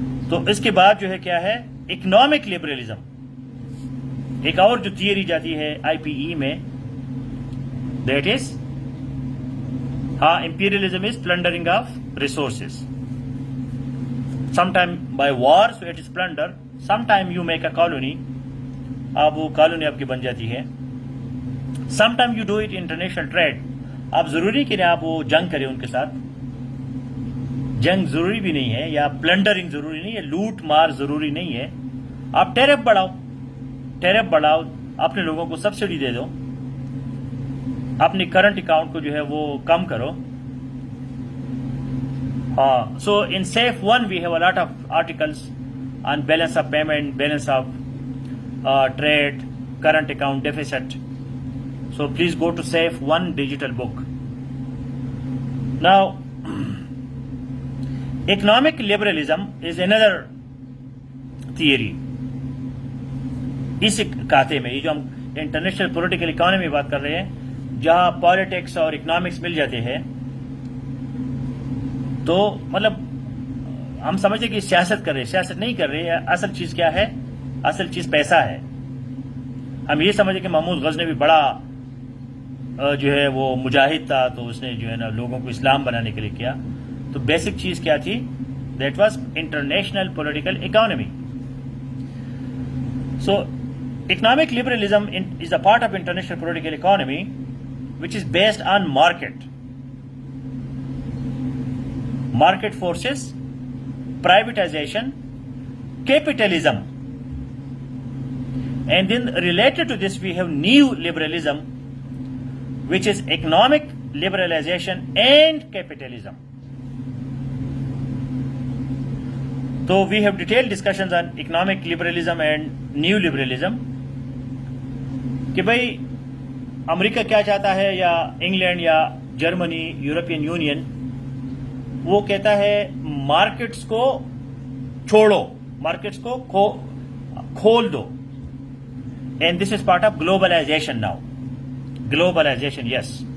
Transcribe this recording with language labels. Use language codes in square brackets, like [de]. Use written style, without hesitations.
[ur] تو اس کے بعد جو ہے کیا ہے؟ Economic liberalism. ایک اور جو تھیوری جاتی ہے IPE میں, [en] That is imperialism is plundering of resources. Sometime by war, so it is plunder. Sometime you make a colony. [ur] اب وہ کالونی آپ کی بن جاتی ہے. [en] Sometime you do it international trade. [ur] آپ ضروری کہ آپ وہ جنگ کریں ان کے ساتھ. جنگ ضروری بھی نہیں ہے, یا پلنڈرنگ ضروری نہیں ہے, لوٹ مار ضروری نہیں ہے. آپ ٹیرف بڑھاؤ, ٹیرف بڑھاؤ, اپنے لوگوں کو سبسڈی دے دو, اپنی کرنٹ اکاؤنٹ کو جو ہے وہ کم کرو. [en] So in Safe 1 we have a lot of articles on balance of payment, balance of trade, current account deficit. So please go to Safe 1 digital book. Now, economic liberalism is another theory. [ur] اس کہتے میں یہ جو ہم انٹرنیشنل پولیٹیکل اکانومی بات کر رہے ہیں, جہاں پالیٹکس اور اکنامکس مل جاتے ہیں, تو مطلب ہم سمجھتے کہ سیاست کر رہے, سیاست نہیں کر رہے. اصل چیز کیا ہے؟ اصل چیز پیسہ ہے. ہم یہ سمجھے کہ محمود غزنوی بڑا جو ہے وہ مجاہد تھا, تو اس نے جو ہے نا لوگوں کو اسلام بنانے کے لیے کیا. تو بیسک چیز کیا تھی؟ [en] that was [ur] international political economy. [en] So economic liberalism is a part of international political economy which is based on market forces, privatization, capitalism. And then related to this we have new liberalism, which is economic liberalization and capitalism. So we have detailed discussions on economic liberalism and new liberalism. [ur] کہ بھائی امریکہ کیا چاہتا ہے, یا England یا Germany, European union, وہ کہتا ہے مارکیٹس کو چھوڑو, مارکیٹس کو کھول دو. [en] And this is part of globalization now. Globalization, yes.